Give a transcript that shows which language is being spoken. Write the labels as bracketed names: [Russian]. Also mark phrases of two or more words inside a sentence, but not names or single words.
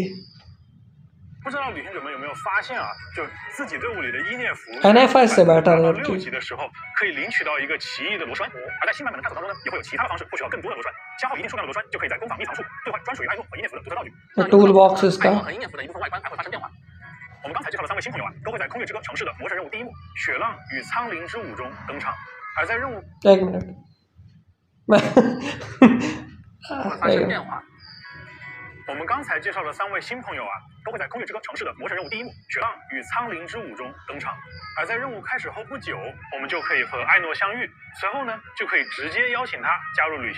[Chinese] 不知道旅行者们有没有发现啊？就自己队伍里的伊涅弗 [Hindi] NFS से बेटर है [Chinese] 6 级的时候，可以领取到一个奇异的螺栓，而在新版本的探索当中呢，也会有其他的方式获取到更多的螺栓。消耗一定数量的螺栓，就可以在攻防秘藏处兑换专属于艾诺和伊涅弗的独特道具。 [English] tool box [Hindi] इसका [Chinese] 艾诺和伊涅弗的一部分外观还会发生变化。我们刚才介绍的3位新朋友啊，都会在空月之歌城市的魔神任务第一幕《雪浪与苍灵之舞》中登场，而在任务 [Hindi] एक मिनट [Chinese] 会发生变化。我们刚才介绍的3位新朋友啊，都会在空月之歌城市的魔神任务第一幕《雪浪与苍灵之舞》中登场，而在任务开始后不久，我们就可以和艾诺相遇，随后呢，就可以直接邀请他加入旅行者的冒险队伍了。